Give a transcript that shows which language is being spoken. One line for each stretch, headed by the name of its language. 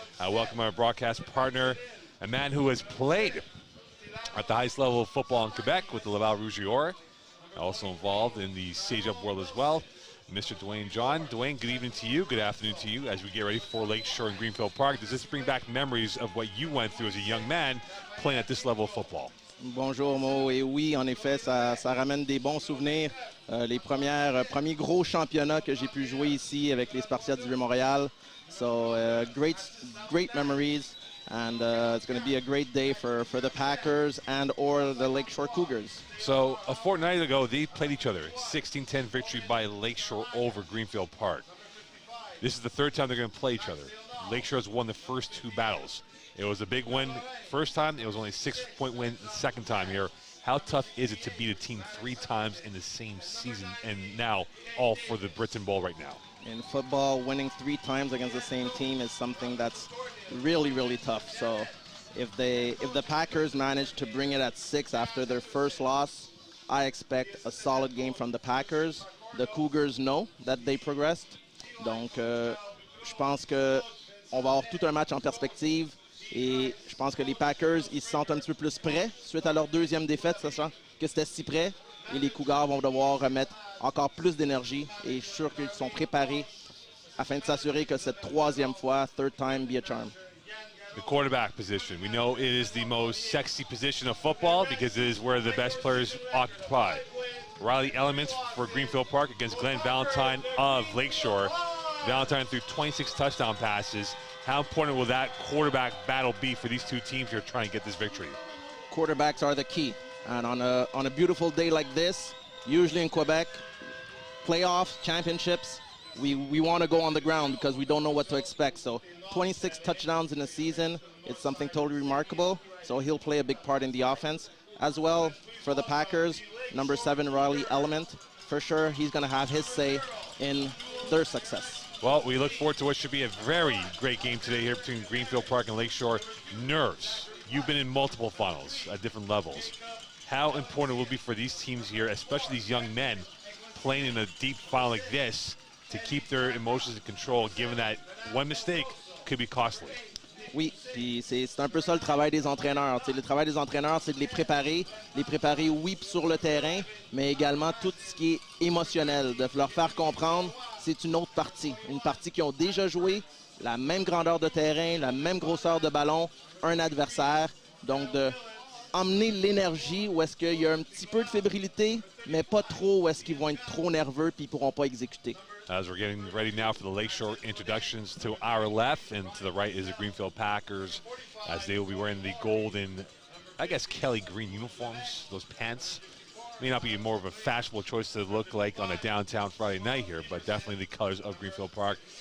English: Welcome our broadcast partner, a man who has played at the highest level of football in Quebec with the Laval Rouge-et-Or, also involved in the Sage-Up world as well, Mr. Dwayne John. Dwayne, good evening to you, good afternoon to you as we get ready for Lakeshore and Greenfield Park. Does this bring back memories of what you went through as a young man playing at this level of football?
French: Bonjour Mo, et oui, en effet, ça ramène des bons souvenirs. Les premiers gros championnats que j'ai pu jouer ici avec les Spartiates du Vieux-Montréal.
English: So great memories, and it's going to be a great day for the Packers and or the Lakeshore Cougars. So a fortnight ago, they played each other. 16-10 victory by Lakeshore over Greenfield Park. This is the third time they're going to play each other. Lakeshore has won the first two battles. It was a big win first time. It was only a 6-point win the second time here. How tough is it to beat a team 3 times in the same season and now all for the Britton Bowl right now? In football, winning 3 times against the same team is something that's really, really tough. So if the Packers manage to bring it at 6 after their first loss, I expect a solid game from the Packers. The Cougars know that they progressed.
French: Donc, je pense qu'on va avoir tout un match en perspective. Et je pense que les Packers, ils se sentent un petit peu plus prêts suite à leur deuxième défaite, sachant que c'était si près. Et les Cougars vont devoir remettre encore plus d'énergie. Et je suis sûr qu'ils sont préparés afin de s'assurer que cette troisième fois,
English: third time, be a charm. The quarterback position. We know it is the most sexy position of football because it is where the best players occupy. Riley Elements for Greenfield Park against Glenn Valentine of Lakeshore. Valentine threw 26 touchdown passes. How important will that quarterback battle be for these two teams here trying to get this victory? Quarterbacks are the key. And on a beautiful day like this, usually in Quebec, playoffs, championships, we want to go on the ground because we don't know what to expect. So 26 touchdowns in a season, it's something totally remarkable. So he'll play a big part in the offense. As well, for the Packers, number 7, Riley Element, for sure he's going to have his say in their success. Well, we look forward to what should be a very great game today here between Greenfield Park and Lakeshore. Nerves. You've been in multiple finals at different levels. How important it will be for these teams here, especially these young men, playing in a deep final like this, to keep their emotions in control, given that one mistake could be costly.
French: Oui, puis c'est un peu ça le travail des entraîneurs. Le travail des entraîneurs, c'est de les préparer, oui, sur le terrain, mais également tout ce qui est émotionnel, de leur faire comprendre c'est une autre partie, une partie qu'ils ont déjà joué, la même grandeur de terrain, la même grosseur de ballon, un adversaire, donc de emmener l'énergie où est-ce qu'il y a un petit peu de fébrilité, mais pas trop où est-ce qu'ils vont être trop nerveux puis ils pourront pas exécuter.
English: As we're getting ready now for the Lakeshore introductions, to our left and to the right is the Greenfield Packers, as they will be wearing the golden, I guess, Kelly green uniforms, those pants. May not be more of a fashionable choice to look like on a downtown Friday night here, but definitely the colors of Greenfield Park.